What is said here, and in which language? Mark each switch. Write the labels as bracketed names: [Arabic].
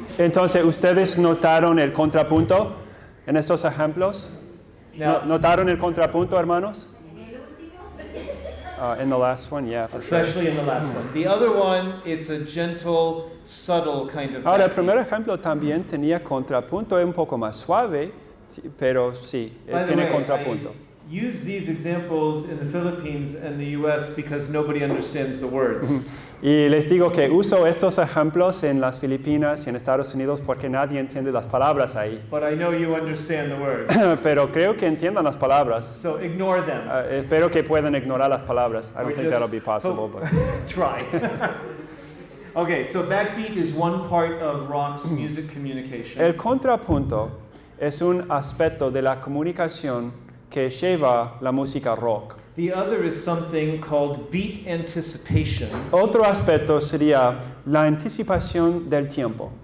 [Spanish] Entonces, ¿ustedes notaron el contrapunto en estos ejemplos? [English] Now, [Spanish] ¿Notaron el contrapunto, hermanos? [English] In the last one, yeah, for sure. especially in the last one. The other one, it's a gentle, subtle kind of [Spanish] Ahora, el [English] backbeat. [Spanish] primer ejemplo también tenía contrapunto, es un poco más suave, sí, pero sí, [English] By the [Spanish] tiene [English] way, [Spanish] contrapunto. [English] I use these examples in the Philippines and the US because nobody understands the words. [Spanish] Y les digo que uso estos ejemplos en las Filipinas y en Estados Unidos porque nadie entiende las palabras ahí. [English] But I know you understand the words. [Spanish] Pero creo que entiendan las palabras. [English] So ignore them. [Spanish] Espero que puedan ignorar las palabras. [English] I don't Or think just that'll be possible. hope- But. Try. Okay, so backbeat is one part of rock's music communication. [Spanish] El contrapunto es un aspecto de la comunicación que lleva la música rock. [English] The other is something called beat anticipation [Spanish] Otro aspecto sería la anticipación del tiempo.